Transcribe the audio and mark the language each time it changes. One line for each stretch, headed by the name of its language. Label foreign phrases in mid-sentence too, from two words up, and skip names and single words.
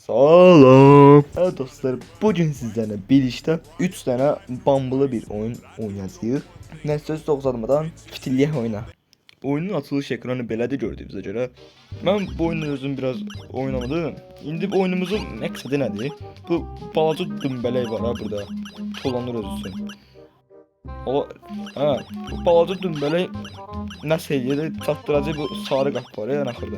Azerbaijani: Salam.
Turkish: Evet dostlar, bugün sizlerle birlikte 3 tane bambılı bir oyun oynayacağız.
Azerbaijani: Ne söz uzatmadan fitilliyək oyuna. Oyunun açılış ekranı belədir gördüyünüzə görə. Mən bu oyunu özüm biraz oynamadım. İndi bu oyunumuzun məqsədi nədir? Bu balaca dümbələk var ha burada. Dolanır öz üçün. O, bu balaca dümbələk nəsə eləyir, çatdıracaq bu sarı qapı var ya axırda.